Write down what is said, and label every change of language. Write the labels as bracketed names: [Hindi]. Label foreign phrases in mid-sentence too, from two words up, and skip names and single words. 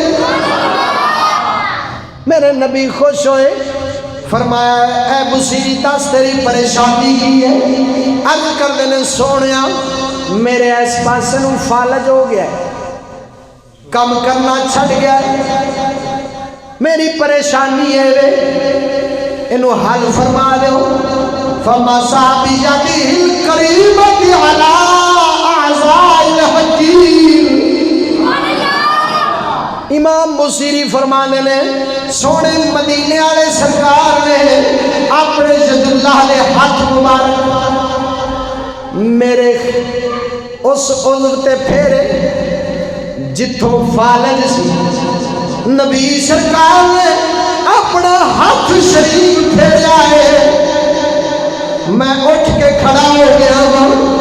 [Punjabi] میرے نبی خوش ہوئے، فرمایا اے بصیری دس تیری پریشانی کی ہے؟ عرض کر دینے سونیا میرے اس پاسے نوں فالج ہو گیا ہے، کم کرنا چھڑ گیا ہے، میری پریشانی ہے وے انہوں حل فرما دو۔ [Arabic] فَمَسَا بِيَدِهِ الْكَرِيمَةِ عَلَىٰ أَعْضَاءِ الْحَجِيرِ۔ [Punjabi] امام بصیری فرمانے نے سونے مدینے والے سرکار نے اپنے جد اللہ نے ہاتھ مبارک میرے اس عضو تے پھیرے جتھوں فالج سی، نبی سرکار نے اپنا ہاتھ شریف پھیریا ہے، میں اٹھ کے کھڑا ہو گیا ہوں۔